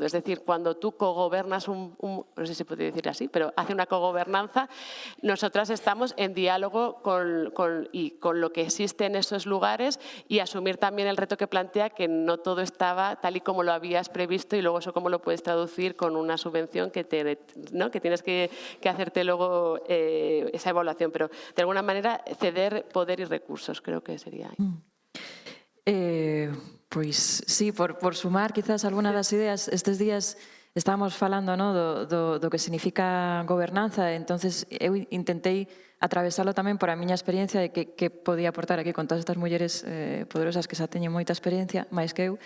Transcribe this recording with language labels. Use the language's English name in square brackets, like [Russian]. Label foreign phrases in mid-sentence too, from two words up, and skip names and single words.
[Spanish] Es decir, cuando tú cogobernas no sé si se puede decir así, pero hace una cogobernanza, nosotras estamos en diálogo con lo que existe en esos lugares y asumir también el reto que plantea, que no todo estaba tal y como lo habías previsto, y luego eso cómo lo puedes traducir con una subvención que tienes que hacerte luego esa evaluación, pero de alguna manera ceder poder y recursos, creo que sería. [Galician] Pois sí, por sumar quizás alguna das ideas, estes días estábamos falando, ¿no, do que significa gobernanza, entonces eu intentei atravesalo tamén por a miña experiencia de que podía aportar aquí con todas estas mulleres poderosas que xa teñen moita experiencia, máis que eu.